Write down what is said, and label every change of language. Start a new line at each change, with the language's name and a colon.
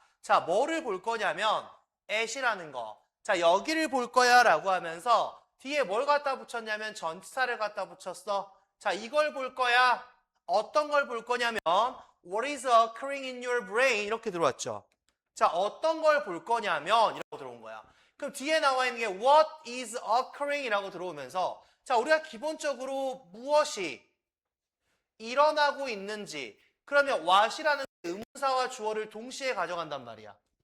Korean: 자, 뭐를 볼 거냐면 at이라는 거. 자, 여기를 볼 거야 라고 하면서 뒤에 뭘 갖다 붙였냐면 전치사를 갖다 붙였어. 자, 이걸 볼 거야. 어떤 걸 볼 거냐면
English: What is occurring in your brain?
Korean: 이렇게 들어왔죠. 자, 어떤 걸 볼 거냐면 이라고 들어온 거야. 그럼 뒤에 나와 있는 게
English: What is occurring?
Korean: 이라고 들어오면서 자, 우리가 기본적으로 무엇이 일어나고 있는지 그러면 what이라는 의문사와 주어를 동시에 가져간단 말이야.